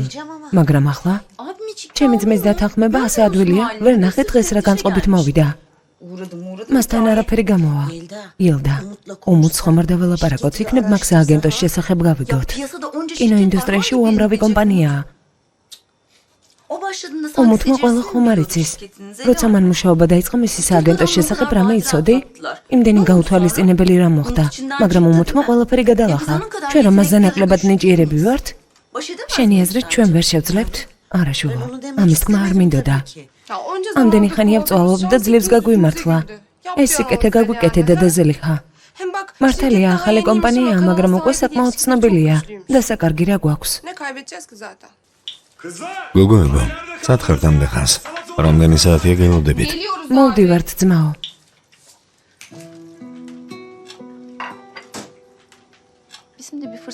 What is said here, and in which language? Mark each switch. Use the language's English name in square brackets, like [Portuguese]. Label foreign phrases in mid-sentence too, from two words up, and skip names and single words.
[Georgian] მაგრამ ახლა [Turkish] Abimciğim. [Georgian] ჩემი ძმის დათანხმება ასე ადვილია, ვერ ნახე დღეს რა განწყობით მოვიდა. [Turkish] Uğradım. [Georgian] მასთან არაფერი გამოვა. ილდა, უმუც ხომ არ დაველაპარაკოთ, იქნებ მაგ სააგენტოს შესახებ გავიგოთ. [Turkish] Piyasada onca [Georgian] კინოინდუსტრიაში უამრავი კომპანიაა. [Turkish] O başladığında [Georgian] უმუთმა ყველა ხომ არ იცის. როცა მან მუშაობა დაიწყო მისი სააგენტოს შესახებ რამე იცოდი? იმდენი გაუთვალისწინებელი რამ მოხდა, მაგრამ უმუთმა ყველაფერი გადალახა. ჩვენ რომ მასზე ნაკლებად ნიჭიერები ვართ, შენი აზრით ჩვენ ვერ შევძლებთ? არა შუღო, ამის თქმა არ მინდოდა. ამდენი ხანია ვწვალობ და ძლივს გაგვიმართლა. ეს სიკეთე გაგვიკეთე დედაზელიხა. მართალია ახალი კომპანიაა, მაგრამ უკვე საკმაოდ ცნობილია და საკარგი რა გვაქვს. [Turkish] Ne kaybedeceğiz ki zaten? [Georgian] გოგოებო, სათხართ ამდე ხანს. რამდენი საათია გელოდებით? [Turkish] Geliyoruz. [Georgian] მოვდივართ ძმაო. [Turkish] Bizim de bir fırsat